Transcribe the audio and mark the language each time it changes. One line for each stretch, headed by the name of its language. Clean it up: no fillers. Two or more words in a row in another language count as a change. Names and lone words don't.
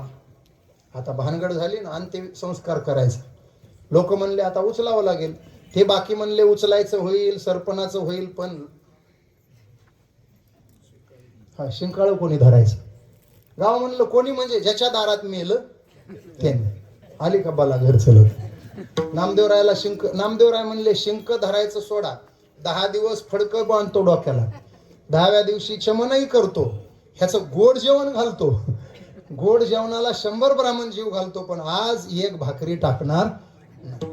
Marathi: आता भानगड झाली ना, अंतिम संस्कार करायचा. लोक म्हणले आता उचलावं लागेल, ते बाकी म्हणले उचलायचं होईल, सरपणाचं होईल, पण शिंकाळ कोणी धरायचं. गाव म्हणलं कोणी, म्हणजे ज्याच्या दारात मेलं त्याने. आली का बाला घर चलत. नामदेवरायाला नामदेवराय म्हणले, शिंक धरायचं सोडा, 10 दिवस फडकं बांधतो डोक्याला, 10व्या दिवशी चमनही करतो, ह्याचं गोड जेवण घालतो, गोड जेवणाला 100 ब्राह्मण जीव घालतो, पण आज 1 भाकरी टाकणार नाही.